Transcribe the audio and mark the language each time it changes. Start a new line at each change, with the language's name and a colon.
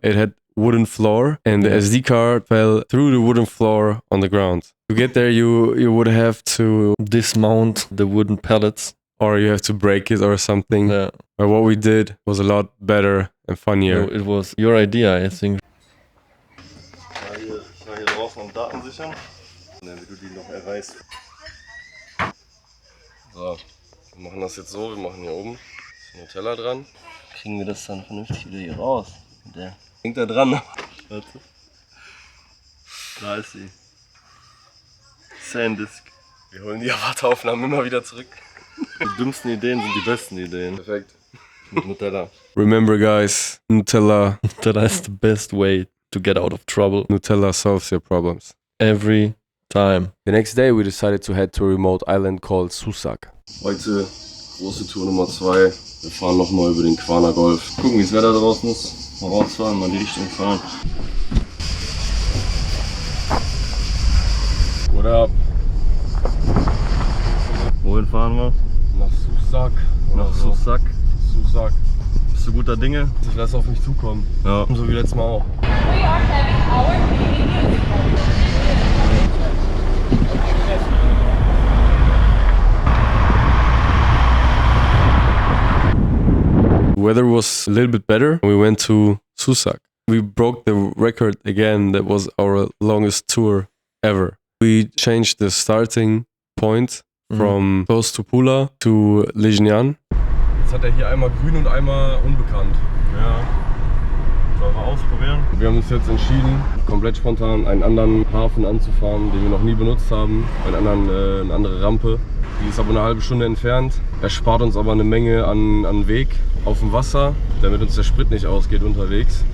English: It had wooden floor, and the SD card fell through the wooden floor on the ground. To get there, you would have to dismount the wooden pallets, or you have to break it or something. Yeah. But what we did was a lot better and funnier. No, it was your idea, I think.
German: Hier draußen am Daten sichern, damit du die noch erreichst. So, wir machen das jetzt so, wir machen hier oben das Nutella dran. Kriegen wir das dann vernünftig wieder hier raus? Der Hängt da dran. Warte. Da ist sie. Sandisk. Wir holen die Erwarteaufnahmen immer wieder zurück. Die dümmsten Ideen sind die besten Ideen. Perfekt. Mit Nutella.
English: Remember, guys, Nutella is the best way to get out of trouble. Nutella solves your problems. Every time. The next day, we decided to head to a remote island called Susak.
German: Heute große Tour Nummer 2. Wir fahren nochmal über den Quaner Golf. Gucken, wie das Wetter draußen ist. Mal rausfahren, mal in die Richtung fahren.
English: What up?
German: Wohin fahren wir? Nach Susak. Nach Susak. Susak. Bist du guter Dinge? Ich lasse auf mich zukommen. Ja. So wie letztes Mal auch.
English: We are having our meeting musical. The weather was a little bit better. We went to Susak. We broke the record again. That was our longest tour ever. We changed the starting point from close to Pula to Lejnian.
German: Jetzt hat er hier einmal grün und einmal unbekannt. Ja. Sollen wir ausprobieren? Wir haben uns jetzt entschieden, komplett spontan einen anderen Hafen anzufahren, den wir noch nie benutzt haben. Eine andere Rampe. Die ist aber eine halbe Stunde entfernt. Er spart uns aber eine Menge an Weg auf dem Wasser, damit uns der Sprit nicht ausgeht unterwegs.